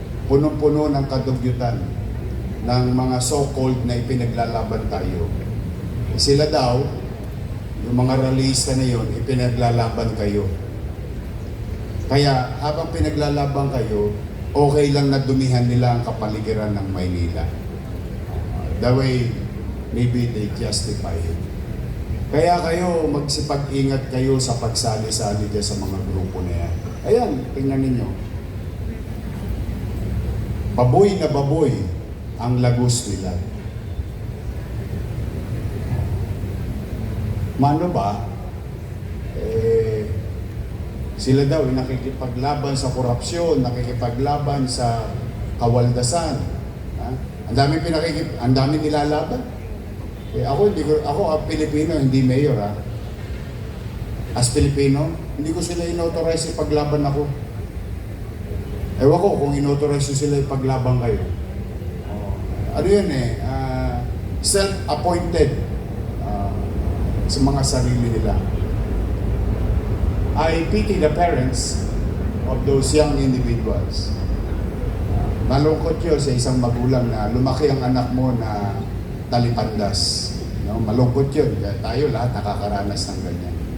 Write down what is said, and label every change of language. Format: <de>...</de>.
<tl>Punong-puno ng kadugyutan ng mga so-called na ipinaglalaban tayo. Sila daw, yung mga rallyista na yun, ipinaglalaban kayo. Kaya habang pinaglalaban kayo, okay lang na dumihan nila ang kapaligiran ng Maynila.</tl> <en>That way, maybe they justify it.</en> <tl>Kaya kayo, magsipag-ingat kayo sa pagsali-sali dyan sa mga grupo na yan. Ayan, tingnan ninyo. Baboy na baboy ang Lagos Nilad. Mano ba? Sila daw nakikipaglaban sa korupsyon, nakikipaglaban sa kawaldasan. Ha? Ang dami nilalaban. Ako ang Pilipino, hindi mayor ha. As Pilipino, hindi ko sila inauthorize ipaglaban ako. Ewan ko kung inauthorize sila ipaglaban kayo. Ano yun self-appointed sa mga sarili nila.</tl> <en>I pity the parents of those young individuals.</en> <tl>Malungkot yun sa isang magulang na lumaki ang anak mo na talipandas. No? Malungkot yun. Tayo lahat nakakaranas ng ganyan.</tl>